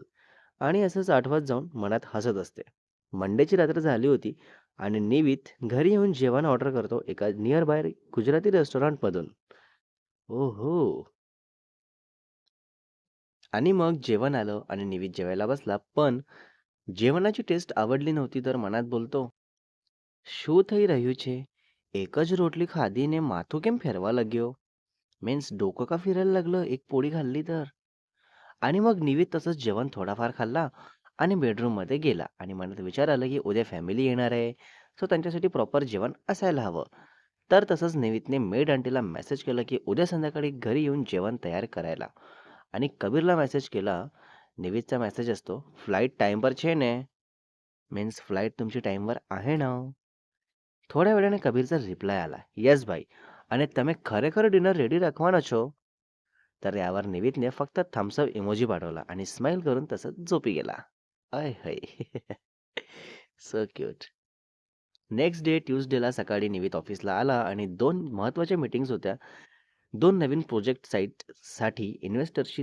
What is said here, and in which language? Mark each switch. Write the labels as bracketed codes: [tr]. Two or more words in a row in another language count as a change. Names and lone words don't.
[mr] आणि असंच आठवत जाऊन मनात हसत असते. मंडेची रात्र झाली होती आणि निवित घरी येऊन जेवण ऑर्डर करतो एका [en] near by [mr] गुजराती रेस्टॉरंटमधून. ओहो! आणि मग जेवण आलं आणि निवित जेवायला बसला. पण जेवणाची टेस्ट आवडली नव्हती तर मनात बोलतो, [gu] "શું થઈ રહ્યું છે? એક જ રોટલી ખાધીને માથું કેમ ફેરવા લાગ્યો?" [mr] मीन्स डोकं का फिरायला लागलं एक पोळी खाल्ली तर? आणि मग निवित तसंच जेवण थोडाफार खाल्ला आणि बेडरूममध्ये गेला आणि मनात विचार आला, की उद्या फॅमिली येणार आहे. सो त्यांच्यासाठी प्रॉपर जेवण असायला हवं. तर तसंच निवितने मेड आंटीला मेसेज केला, की उद्या संध्याकाळी घरी येऊन जेवण तयार करायला. आणि कबीरला मेसेज केला. निवितचा मेसेज असतो, [en] "flight time [gu] पर છે ને?" [mr] मीन्स फ्लाइट तुमची टाईमवर आहे ना? [gu] થોડા વેળાને કબીર રિપ્લાય આલા, "યસ ભાઈ, અને તમે ખરેખર [en] dinner ready [gu] રાખવાના છો?" [mr] तर यावर निवितने फक्त [en] thumbs up emoji [mr] पाठवला आणि स्माईल करून तसंच झोपी गेला. [hi] आय हाय! [en] so cute. next day [mr] ट्यूसडेला सकाळी निवित ऑफिसला आला आणि 2 महत्त्वाच्या मीटिंग्स होत्या. 2 नवीन प्रोजेक्ट साइटसाठी इन्व्हेस्टरशी.